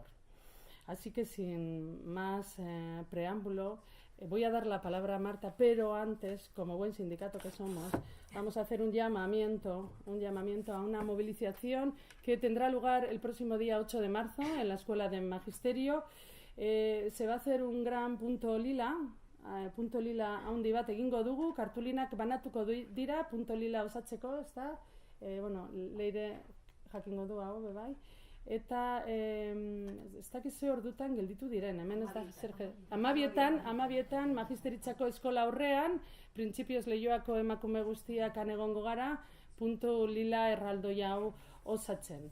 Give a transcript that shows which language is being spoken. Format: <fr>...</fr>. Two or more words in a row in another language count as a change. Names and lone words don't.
<es>Así que sin más preámbulo, voy a dar la palabra a Marta, pero antes, como buen sindicato que somos, vamos a hacer un llamamiento a una movilización que tendrá lugar el próximo día 8 de marzo en la Escuela de Magisterio. Se va a hacer un gran punto lila</es> <eu>handi bat egingo dugu, kartulinak banatuko dira,</eu> <es>punto lila</es> <eu>osatzeko, ezta? Leire jakingo du hau, bai. Eta ez dakit ze ordutan gelditu diren, hemen ez da zer... 12etan Magisteritzako eskola aurrean, printzipioz Leioako emakume guztiak han egongo gara,</eu> <es>punto lila</es> <eu>erraldoia hau osatzen.</eu>